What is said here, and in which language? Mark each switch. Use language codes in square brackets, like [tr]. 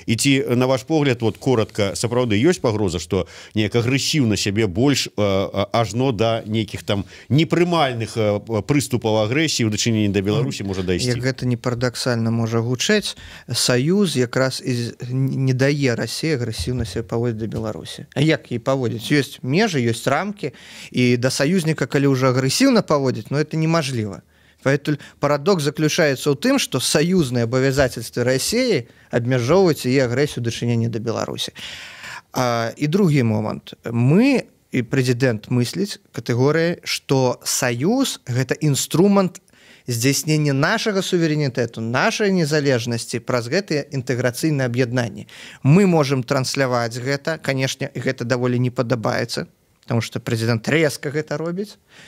[be] І ці, на ваш погляд, вот коротка, сапраўды ёсць пагроза, што неяк агрэсіўна сябе больш ажно да нейкіх там непрымальных прыступаў агрэсіі ў дачыненні да Беларусі можа дайсці? Як гэта не парадаксальна можа гучаць, саюз якраз не дае Расіі агрэсіўна сябе паводзіць да Беларусі. А як ей паводзіць? Ёсць межы, ёсць рамкі, і да саюзніка, калі ўжо агрэсіўна паводзіць, но это немажліва. [ru] Поэтому парадокс заключается в том, что союзные обязательства России обмежовывают ее агрессию в дачыненні до Беларуси. И другой момент. Мы, и президент мыслить категории, что союз – это инструмент [be] здзяйснення нашага суверэнітэту, нашай незалежнасці праз гэтыя інтэграцыйныя аб'яднанні. Мы можам трансляваць гэта, канешне, гэта даволі не падабаецца, [ru] потому что [be] прэзідэнт рэзка гэта робіць.